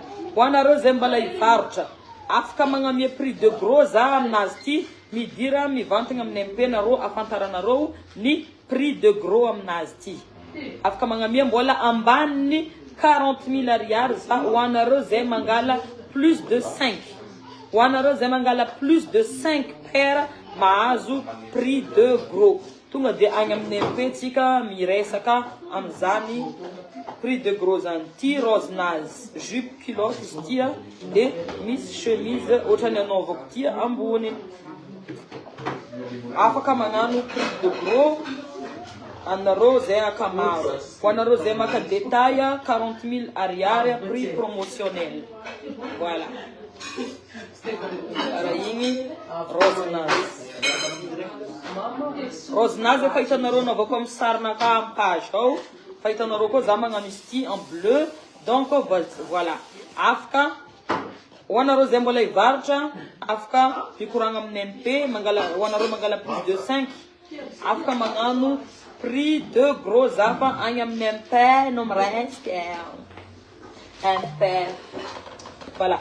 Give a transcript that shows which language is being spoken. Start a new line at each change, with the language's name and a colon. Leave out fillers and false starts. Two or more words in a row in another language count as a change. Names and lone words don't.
Malagasy: Ho anareo zay mbala hivarotra afaka magnamia
French: prix de gros
Malagasy: za aminazy ty midira mivantagna amin'ny MP nareo afantaranareo ny
French: prix de gros
Malagasy: aminazy ty. Afaka magnamia mbola ambaniny 40 000 ariary za ho anareo zay mangala
French: plus de 5.
Malagasy: Ho anareo zay mangala
French: plus de 5 paires
Malagasy: mahazo
French: prix de gros.
Malagasy: Tonga de agny amin'ny MP tsika miresaka amizany
French: prix de gros
Malagasy: zany. Ty rose-nazy
French: jupe culotte
Malagasy: izy tia de misy chemise ohatrany anaovako tia ambony. Afaka magnano
French: prix de gros
Malagasy: anareo zay akamaro. Ho anareo zay maka détail 40 000 ariary
French: prix promotionnel.
Malagasy: Voilà. Ara igny rose-nazy. Rose-nazy efa hitanareo naovako amin'ny sarina ka amin'ny page ao. Fa hitanareo koa za magnano izy ty
French: en bleu. Donc voilà.
Malagasy: Afaka ho anareo zay mbola hivarotra afaka mikoragna amin'ny MP mangala ho anareo mangala
French: plus de 5.
Malagasy: Afaka magnano
French: prix de gros
Malagasy: zafa agny amin'ny MP no miresaka. MP. Voilà.